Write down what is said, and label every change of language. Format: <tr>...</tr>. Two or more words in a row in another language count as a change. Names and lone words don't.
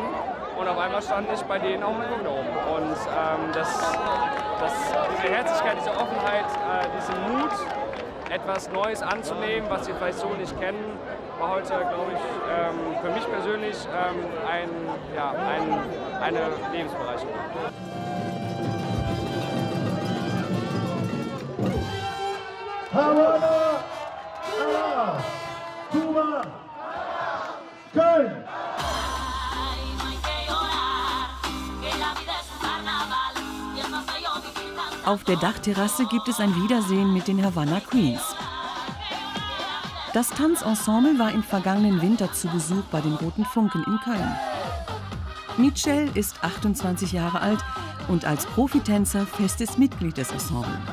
<de>Und auf einmal stand ich bei denen auf dem Balkon da oben. Und diese Herzlichkeit, diese Offenheit, diesen Mut, etwas Neues anzunehmen, was sie vielleicht so nicht kennen, war heute, glaube ich, für mich persönlich eine Lebensbereicherung. Havana, Kuba, Köln.</de> <es>Ay, no hay que llorar, que la vida es un carnaval y el</es> <de>Auf der Dachterrasse gibt es ein Wiedersehen mit den Havana Queens. Das Tanzensemble war im vergangenen Winter zu Besuch bei den Roten Funken in Köln. Michel ist 28 Jahre alt und als Profitänzer festes Mitglied des Ensembles.</de>